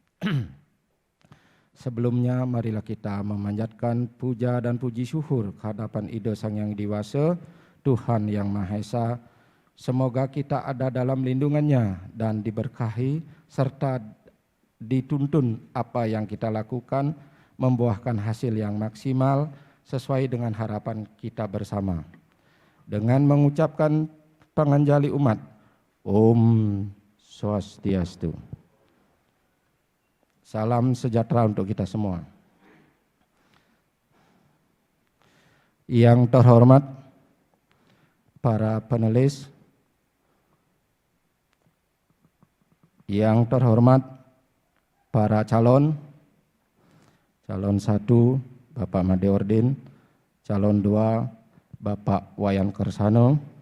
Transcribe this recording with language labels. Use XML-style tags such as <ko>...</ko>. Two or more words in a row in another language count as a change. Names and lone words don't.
<id>Sebelumnya marilah kita memanjatkan puja dan puji syukur kehadapan Ida Sang Yang Diwasa, Tuhan Yang Maha Esa. Semoga kita ada dalam lindungannya dan diberkahi serta dituntun apa yang kita lakukan membuahkan hasil yang maksimal sesuai dengan harapan kita bersama. Dengan mengucapkan panganjali umat, Om Swastiastu. Salam sejahtera untuk kita semua. Yang terhormat para panelis, yang terhormat para calon 1 Bapak Made Ordin, calon 2 Bapak Wayan Kersano.</id>